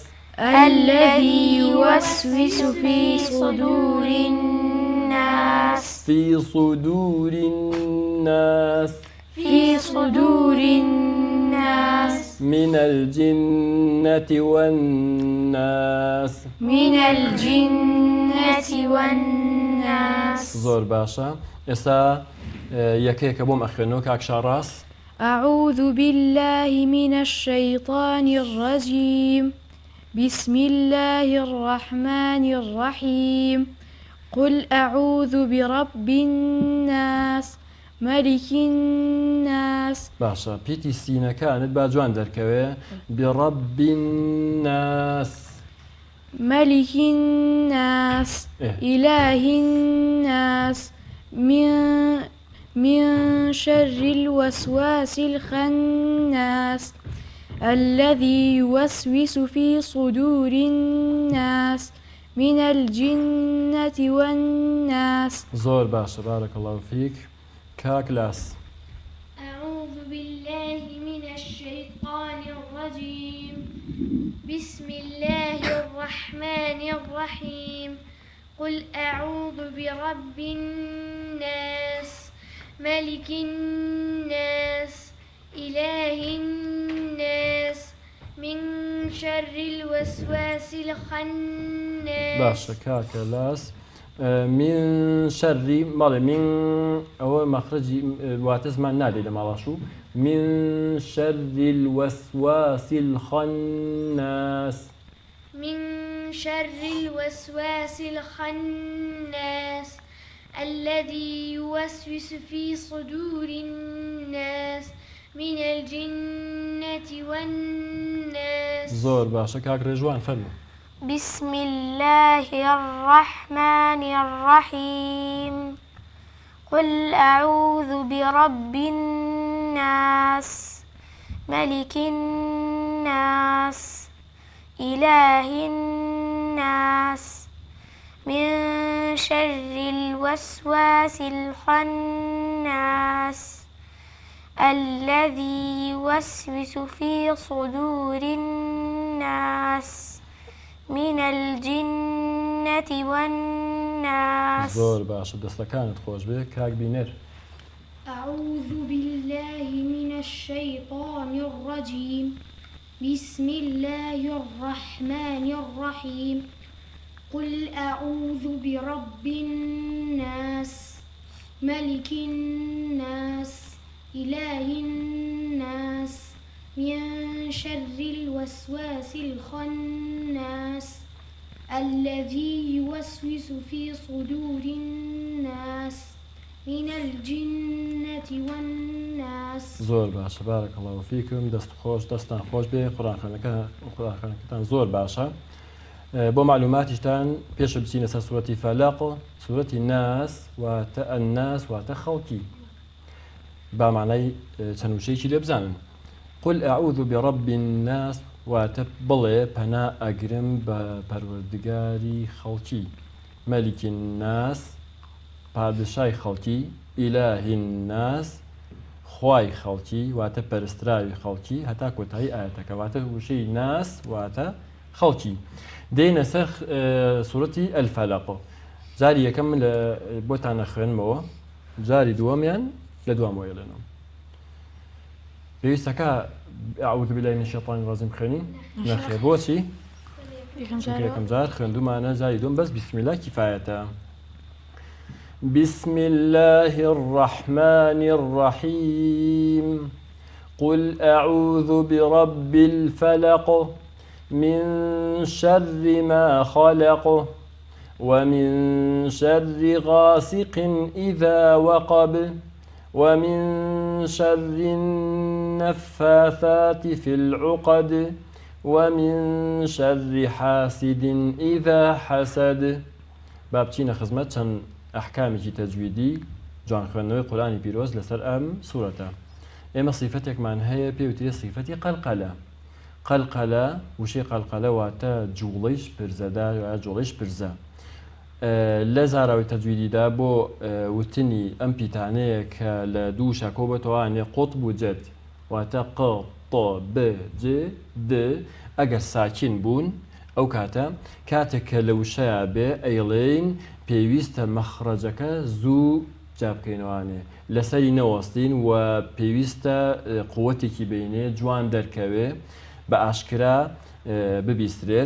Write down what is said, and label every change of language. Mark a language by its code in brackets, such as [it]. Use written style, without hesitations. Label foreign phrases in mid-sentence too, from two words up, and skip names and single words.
[ar] الذي يوسوس في صدور الناس في صدور الناس في صدور الناس من الجنة والناس من الجنة والناس [ckb] زۆر باشە ئێستا یەکەیەکە بۆم ئەخوێنەوە کاک شاڕاست [ar] أعوذ بالله من الشيطان الرجيم بسم الله الرحمن الرحيم قل أعوذ برب الناس ملك الناس [ckb] باشە پیتی سینەکانت با جوان دەرکەوێ [ar] بڕەبی الناس ملك الناس إله الناس من شر الوسواس الخناس الذي يوسوس في صدور الناس من الجنة والناس [ckb] زۆر باشە [ar] بارك الله فيك [ckb] کاک لاس [ar] أعوذ بالله من الشيطان الرجيم بسم الله الرحمن الرحيم قل أعوذ برب الناس ملك الناس إله الناس من شر الوسواس الخناس [ckb] باشە کاکە لاس من شەڕی ماڵێ من ئەوە مەخرەجی واتە زمان نادێت لە ماڵاشوو [ar] من شر الوسواس الخناس من شر الوسواس الخناس الذي يوسوس في صدور الناس من الجنة والناس [ckb] زۆر باشە کاک ڕێژوان فەرموو [ar] بسم الله الرحمن الرحيم قل أعوذ برب الناس ملك الناس إله الناس من شر الوسواس الخناس الذي يوسوس في صدور الناس من الجنة والناس [ckb] زۆر باشە دەستەکانت خۆش بێ کاک بینەر [ar] أعوذ بالله من الشيطان الرجيم بسم الله الرحمن الرحيم قل أعوذ برب الناس ملك الناس إله الناس من شر الوسواس الخناس الذي يوسوس في صدور الناس من الجنة والناس [ckb] زۆر باشە [ar] بارك الله فيكم [ckb] دەست خۆش دەستان خۆش بێ قورئانخوێنەکەتان زۆر باشە بۆ معلوماتیشتان پێشە بچینە سەر سوورەتی فەلەق سوورەتی ناس واتە ئەنناس واتە خەڵکی با معنای چەند وشەیەکی لێ بزانن [ar] قل أعوذ برب الناس [ckb] واتە بڵێ پەنا ئەگرم بە پەروەردگاری خەڵکی مەلیکی الناس پادشای خەڵکی ئیلاهی الناس خوای خەڵکی واتە پەرستراوی خەڵکی هەتا کۆتایی ئاەتەکە واتە وشەی ناس واتە خەڵکی دێنە سەر سوورەتی ئەلفەلەق جاری یەکەم بۆتان نەخوێنمەوە جاری دووەمیان لە دوام وێڵێنەوە پێویستەکە [ar] أعوذ بالله من الشيطان الرجيم [ckb] خوێنین نەخێ بۆچی یەکەم جار خوێندومانە جاری دوم بەس [ar] بسم الله [ckb] کفایەتە [ar] بسم الله الرحمن الرحيم قل أعوذ برب الفلق من شر ما خلق ومن شر غاسق إذا وقب ومن شر النفاثات في العقد ومن شر حاسد إذا حسد. [ckb] بابچینە خزمەت چەند ئەحکامێکی تەجویدی جوانخوێندنەوەی قورئانی پیرۆز لەسەر ئەم سوورەتە. ئێمە صیفەتێکمان هەیە پێوترێ صیفەتی قەلقەلە. قەلقەلە وشەی قەلقەلە واتە جوڵەیش پرزەدار یا جوڵەیش پرزە. لە زاراوی تەجویدیدا بۆ وتنی ئەم پیتانەیە کە لە دوو شەکۆ بەتەوانێ قوتب و جەد واتە ق ط ب ج د ئەگەر ساکین بوون ئەو کاتێک کە لە وشەیە بێ ئەیڵێین پێویستە مەخرەجەکە زوو جابکەینەوانێ لەسەری نەوەستین و پێویستە قووەتێکی بینێ جوان دەرکەوێ بە ئاشکرا ببیسترێت.